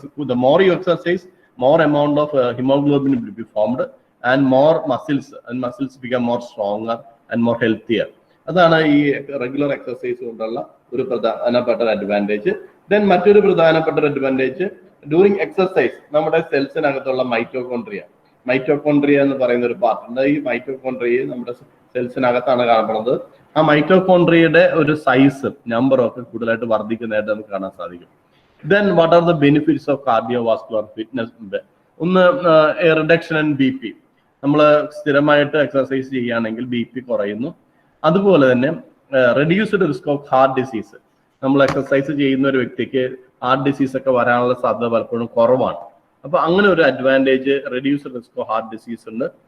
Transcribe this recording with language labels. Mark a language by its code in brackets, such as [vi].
[en] The more you exercise, more amount of hemoglobin will be formed and more muscles become more stronger and more healthier. [ml] അതാണ് ഈ regular exercise കൊണ്ടുള്ള ഒരു പ്രധാനപ്പെട്ട advantage. Then മറ്റൊരു പ്രധാനപ്പെട്ട advantage during exercise നമ്മുടെ സെൽസിനകത്തുള്ള mitochondria എന്ന് പറയുന്ന ഒരു പാർട്ട് ഉണ്ട്. ഈ മൈറ്റോകോൺട്രിയ നമ്മുടെ സെൽസിനകത്താണ് കാണപ്പെടുന്നത്. ആ മൈറ്റോകോൺട്രിയയുടെ ഒരു സൈസ് നമ്പറും ഒക്കെ കൂടുതലായിട്ട് വർദ്ധിക്കുന്നതായിട്ട് നമുക്ക് കാണാൻ സാധിക്കും. [en] Then what are the benefits of cardiovascular fitness? [ml] ഒന്ന് [en] Reduction in BP. [ml] നമ്മൾ സ്ഥിരമായിട്ട് എക്സസൈസ് ചെയ്യുകയാണെങ്കിൽ BP കുറയുന്നു. അതുപോലെ തന്നെ [en] Reduced risk of heart disease. [ml] നമ്മൾ എക്സസൈസ് ചെയ്യുന്ന ഒരു വ്യക്തിക്ക് ഹാർട്ട് ഡിസീസ് ഒക്കെ വരാനുള്ള സാധ്യത പലപ്പോഴും കുറവാണ്. അപ്പൊ അങ്ങനെ ഒരു advantage [en] reduced risk of heart disease [ml] ഉണ്ട്.